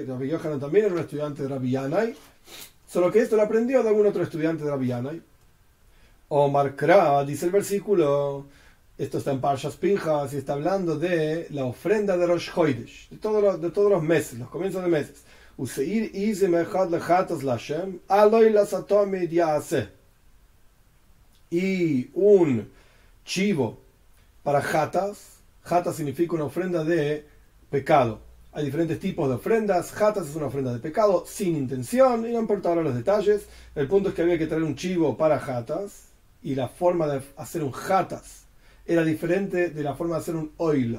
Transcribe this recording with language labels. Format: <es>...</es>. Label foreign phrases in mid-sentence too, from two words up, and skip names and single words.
<es>Rabbi Yochanan también era un estudiante de Rabbi Yanai, solo que esto lo aprendió de algún otro estudiante de Rabbi Yanai.</es> <arc>Omar Kra,</arc> <es>dice el versículo, esto está en Parshas Pinchas y está hablando de la ofrenda de Rosh Chodesh, de todos los meses, los comienzos de meses.</es> <he>ושעיר עזים אחד לחטאת לה׳ על עולת התמיד יעשה.</he> <es>Y un chivo para jatas. Jatas significa una ofrenda de pecado. Hay diferentes tipos de ofrendas. Jatas es una ofrenda de pecado sin intención, y no importa ahora los detalles. El punto es que había que traer un chivo para jatas. Y la forma de hacer un jatas era diferente de la forma de hacer un oila.</es>